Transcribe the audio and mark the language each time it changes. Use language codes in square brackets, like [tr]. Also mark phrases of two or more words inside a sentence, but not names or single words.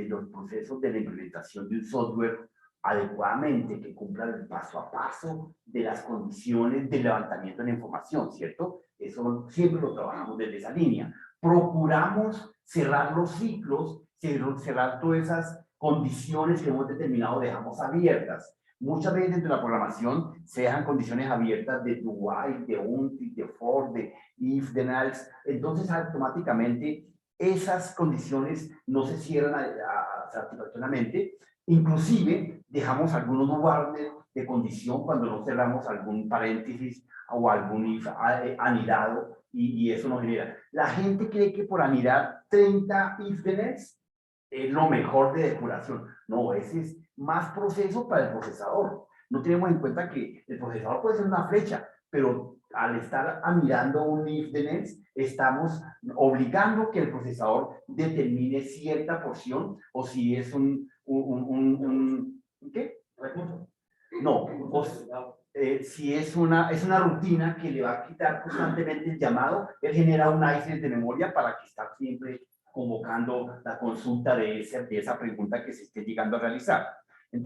[es] los procesos de la implementación de un software adecuadamente, que cumpla el paso a paso de las condiciones de levantamiento de la información, ¿cierto? Eso siempre lo trabajamos desde esa línea. Procuramos cerrar los ciclos, cerrar todas esas condiciones que hemos determinado, dejamos abiertas. Muchas veces dentro de la programación se dejan condiciones abiertas de [en] do while, [es] de until, de for, de [en] if, then else. [es] Entonces automáticamente esas condiciones no se cierran satisfactoriamente. Inclusive dejamos algunos guardias de condición cuando no cerramos algún paréntesis o algún if anidado, y eso nos genera. La gente cree que por anidar 30 [en] if then else [es] es lo mejor de depuración. No, ese es más proceso para el procesador. No tenemos en cuenta que el procesador puede ser una flecha, pero al estar mirando un [en] if then else, [es] estamos obligando que el procesador determine cierta porción, o si es ¿qué? ¿Recurso? No, si es una rutina que le va a quitar constantemente el llamado, él genera un ICE de memoria para que esté siempre convocando la consulta de esa pregunta que se esté llegando a realizar.